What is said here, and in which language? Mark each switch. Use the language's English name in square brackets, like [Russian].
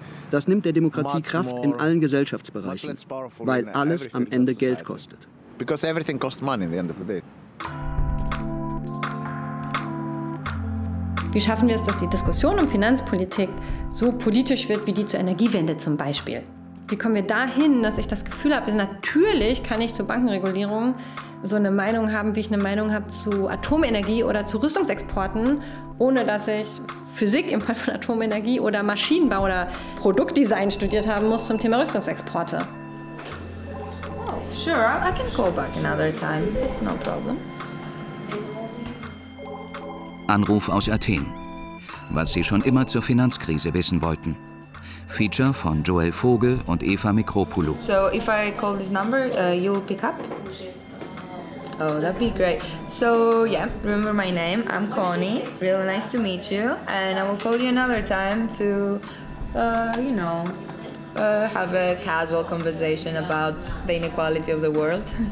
[German] Das nimmt der Demokratie Kraft in allen Gesellschaftsbereichen, weil alles am Ende Geld kostet. [English] Because everything costs money at the end of the day. [German] Wie schaffen wir es, dass die Diskussion um Finanzpolitik so politisch wird wie die zur Energiewende zum Beispiel? Wie kommen wir dahin, dass ich das Gefühl habe, natürlich kann ich zur Bankenregulierung so eine Meinung haben, wie ich eine Meinung habe zu Atomenergie oder zu Rüstungsexporten, ohne dass ich Physik im Fall von Atomenergie oder Maschinenbau oder Produktdesign studiert haben muss zum Thema Rüstungsexporte? [English] Sure, I can call back another time. It's no problem. [German] Anruf aus Athen. Was Sie schon immer zur Finanzkrise wissen wollten. Feature von Joel Vogel und Eva Mikropoulou. [English] So, if I call this number, you'll pick up? Oh, that'd be great. So, yeah, remember my name. I'm Connie. Really nice to meet you. And I will call you another time to, you know, have a casual conversation about the inequality of the world.